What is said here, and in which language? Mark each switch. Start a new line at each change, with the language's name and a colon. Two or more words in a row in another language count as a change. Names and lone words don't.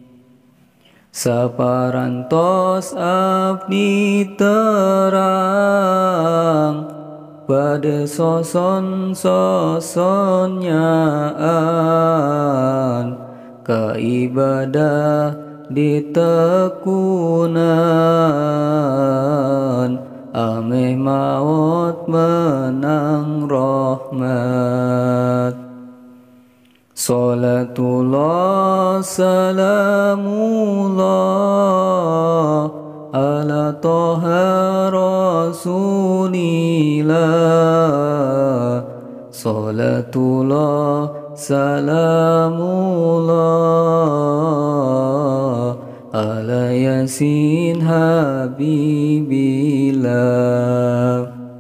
Sundanese: Saparantos abdi terang bade soson-sosonyaan, ka ibadah ditekunan, ameh maot menang rahmat.
Arabic: صلاة الله سلام الله على طه رسول الله. صلاة الله سلام الله على يس حبيب الله.